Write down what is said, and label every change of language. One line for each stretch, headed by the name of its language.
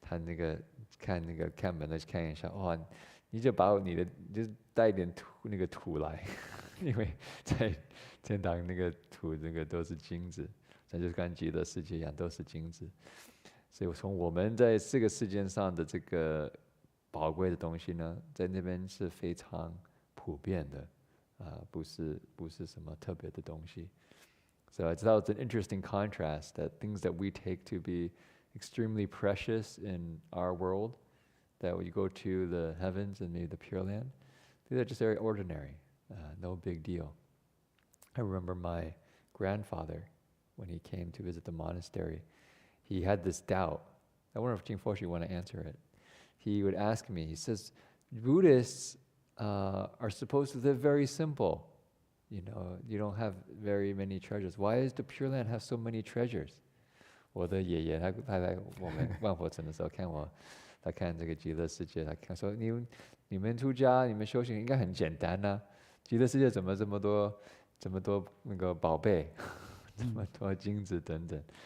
Chinese: 他看门的看一下，哇，你就把你就带一点土来，因为在天堂那个土都是金子，那就是跟极乐世界一样都是金子。所以从我们在这个世界上的这个宝贵的东西呢，在那边是非常普遍的，不是什么特别的东西。
English: So I thought it's an interesting contrast that things that we take to be extremely precious in our world, that when you go to the heavens and maybe the Pure Land, these are just very ordinary, no big deal. I remember my grandfather, when he came to visit the monastery, he had this doubt. I wonder if Jing Foshi want to answer it. He would ask me, he says, Buddhists are supposed to live very simple. You don't have very many treasures. Why does the Pure Land have so many treasures?
Chinese: 我的爷爷他来我们万佛城的时候他看这个极乐世界，他看说你们出家，你们修行应该很简单啊，极乐世界怎么这么多那个宝贝，这么多金子等等。